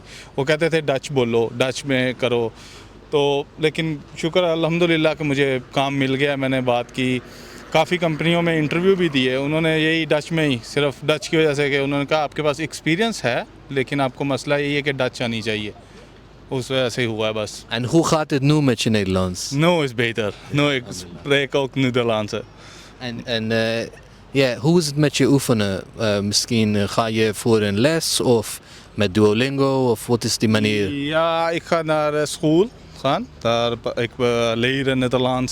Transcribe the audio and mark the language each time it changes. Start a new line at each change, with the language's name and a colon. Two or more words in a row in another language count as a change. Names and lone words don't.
Urdu: وہ کہتے تھے ڈچ بولو, ڈچ میں کرو, تو لیکن شکر الحمدللہ کہ مجھے کام مل گیا. میں نے بات کی, کافی کمپنیوں میں انٹرویو بھی دیے, انہوں نے یہی ڈچ میں ہی, صرف ڈچ کی وجہ سے کہ انہوں نے کہا آپ کے پاس ایکسپیرینس ہے لیکن آپ کو مسئلہ یہی ہے کہ ڈچ آنی چاہیے. اس وجہ سے ہوا ہے بس.
Dutch: En hoe gaat het nu met je Nederlands? No is beter. No, ik spreek ook Nederlands. En hoe is het met je oefenen? Misschien ga je voor een les of met Duolingo of wat is die manier? Ja, ik ga naar school gaan. Daar ik leren Nederlands.